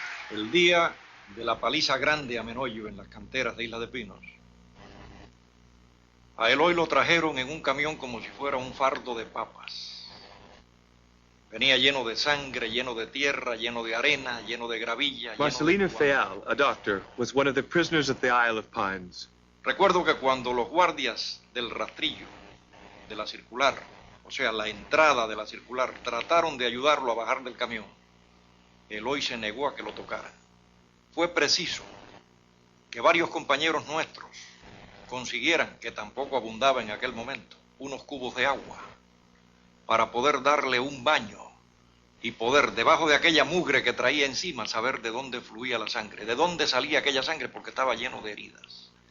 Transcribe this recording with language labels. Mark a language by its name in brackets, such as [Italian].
[Spanish] El día de la paliza grande a Manoyo en las canteras de Isla de Pinos. A Eloy lo trajeron en un camión como si fuera un fardo de papas. Venía lleno de sangre, lleno de tierra, lleno de arena, lleno de gravilla. [English] Marcelino Feal, a doctor, was one of the prisoners of the Isle of Pines. [Spanish] Recuerdo que cuando los guardias del rastrillo de la circular, o sea, la entrada de la circular, trataron de ayudarlo a bajar del camión, Eloy se negó a que lo tocaran. Fue preciso que varios compañeros nuestros consiguieran, que tampoco abundaba en aquel momento, unos cubos de agua para poder darle un baño y poder, debajo de aquella mugre que traía encima, saber de dónde fluía la sangre, de dónde salía aquella sangre, porque estaba lleno de heridas.